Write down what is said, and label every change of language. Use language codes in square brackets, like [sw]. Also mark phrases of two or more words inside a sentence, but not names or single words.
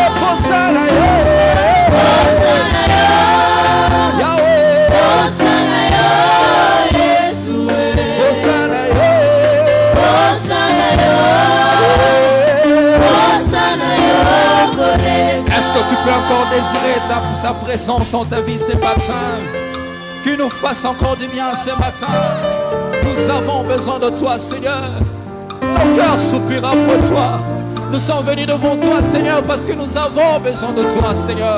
[ln] Hosanna yo, Hosanna yo, Yahweh, Hosanna yo, Yeshua. Hosanna yo, Hosanna yo, Hosanna yo, kolega. [fr] Est-ce que tu peux encore désirer sa présence dans ta vie ce matin? Qu'il nous fasse encore du bien ce matin. Nous avons besoin de toi, Seigneur. Nos cœurs soupirent pour toi. Nous sommes venus devant toi, Seigneur, parce que nous avons besoin de toi, Seigneur.